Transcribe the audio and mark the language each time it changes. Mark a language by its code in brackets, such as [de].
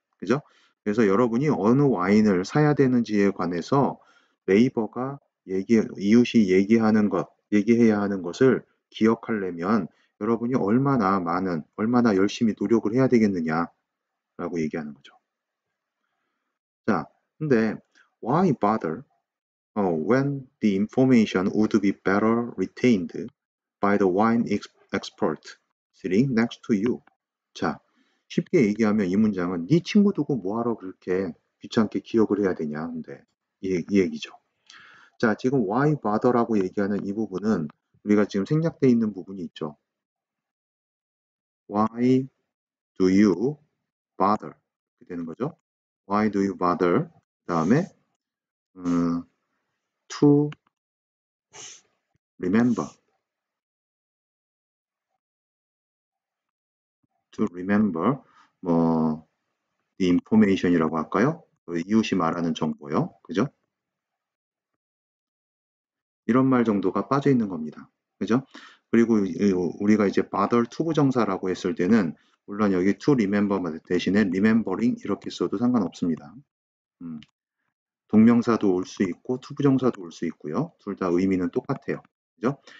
[ko] 그죠? 그래서 여러분이 어느 와인을 사야 되는지에 관해서 네이버가 이웃이 얘기해야 하는 것을 기억하려면 여러분이 얼마나 열심히 노력을 해야 되겠느냐라고 얘기하는 거죠. 자, 근데 [en] why bother when the information would be better retained by the expert sitting next to you? [ko] 자, 쉽게 얘기하면 이 문장은 네 친구 두고 뭐하러 그렇게 귀찮게 기억을 해야 되냐. 근데 이 얘기죠. 자, 지금 [en] why bother [ko] 라고 얘기하는 이 부분은 우리가 지금 생략되어 있는 부분이 있죠. [en] Why do you bother? [ko] 이렇게 되는 거죠. [en] Why do you bother? [ko] 그 다음에 [en] to remember. to remember [ko] 뭐 [en] the information [ko] 이라고 할까요? 이웃이 말하는 정보요. 그죠? 이런 말 정도가 빠져 있는 겁니다. 그죠? 그리고 우리가 이제 bother 투부정사라고 했을 때는 물론 여기 [en] to remember [ko] 대신에 remembering 이렇게 써도 상관없습니다. 동명사도 올 수 있고 투부정사도 올 수 있고요. 둘 다 의미는 똑같아요. 그죠?